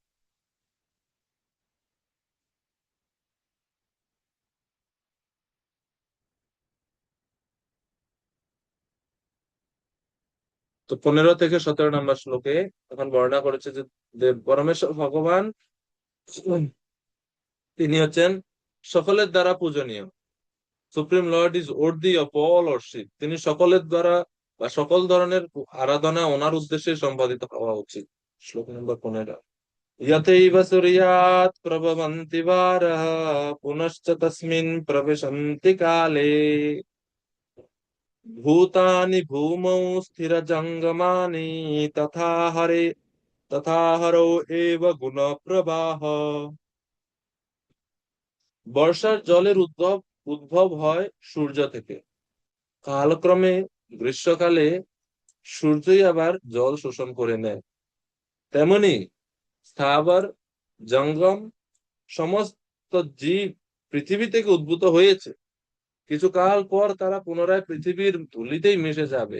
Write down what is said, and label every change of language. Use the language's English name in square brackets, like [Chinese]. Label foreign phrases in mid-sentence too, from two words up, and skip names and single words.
[Bangla] তো 15 থেকে 17 নম্বর শ্লোকে এখন বর্ণনা করেছে যে দেব পরমেশ্বর ভগবান তিনি হচ্ছেন সকলের দ্বারা পূজনীয়। [English] Supreme Lord is worthy of all worship. [Bangla] তিনি সকলের দ্বারা বা সকল ধরনের আরাধনা ওনার উদ্দেশ্যে সম্পাদিত হওয়া উচিত। শ্লোক নম্বর 15। [Sanskrit] यथैव सूर्यात् प्रभवन्ति वारः पुनश्च तस्मिन् प्रविशन्ति काले भूतानि भूमौ स्थिरजङ्गमानि तथा हरौ एव गुणप्रवाह। [Bangla] বর্ষার জলের উদ্ভব হয় সূর্য থেকে, কালক্রমে গ্রীষ্মকালে সূর্যই আবার জল শোষণ করে নেয়। তেমনি স্থাবর জঙ্গম সমস্ত জীব পৃথিবী থেকে উদ্ভূত হয়েছে, কিছু কাল পর তারা পুনরায় পৃথিবীর ধুলিতেই মিশে যাবে।